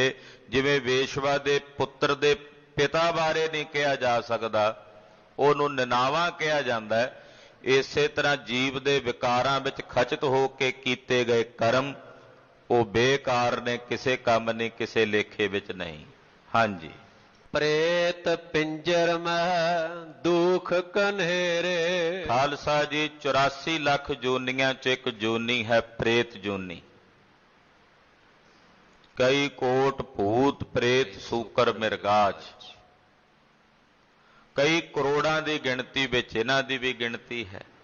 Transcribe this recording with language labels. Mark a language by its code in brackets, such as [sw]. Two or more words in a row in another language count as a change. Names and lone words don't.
[pa] ਜਿਵੇਂ ਵੇਸ਼ਵਾ ਦੇ ਪੁੱਤਰ ਦੇ ਪਿਤਾ ਬਾਰੇ ਨਹੀਂ ਕਿਹਾ ਜਾ ਸਕਦਾ, ਉਹਨੂੰ ਨਿਨਾਵਾ ਕਿਹਾ ਜਾਂਦਾ ਹੈ। ਇਸੇ ਤਰ੍ਹਾਂ ਜੀਵ ਦੇ ਵਿਕਾਰਾਂ ਵਿੱਚ ਖਚਿਤ ਹੋ ਕੇ ਕੀਤੇ ਗਏ ਕਰਮ ਉਹ ਬੇਕਾਰ ਨੇ, ਕਿਸੇ ਕੰਮ ਨਹੀਂ, ਕਿਸੇ ਲੇਖੇ ਵਿੱਚ ਨਹੀਂ। ਹਾਂਜੀ। [hi] प्रेत पिंजर में दुख कन्हेरे। [pa] ਖਾਲਸਾ ਜੀ 84 ਲੱਖ ਜੂਨੀਆਂ 'ਚ ਇੱਕ ਜੂਨੀ ਹੈ ਪ੍ਰੇਤ ਜੂਨੀ। ਕਈ ਕੋਟ ਭੂਤ ਪ੍ਰੇਤ ਸੂਕਰ ਮਿਰਗਾਜ, ਕਈ ਕਰੋੜਾਂ ਦੀ ਗਿਣਤੀ ਵਿੱਚ ਇਹਨਾਂ ਦੀ ਵੀ ਗਿਣਤੀ ਹੈ।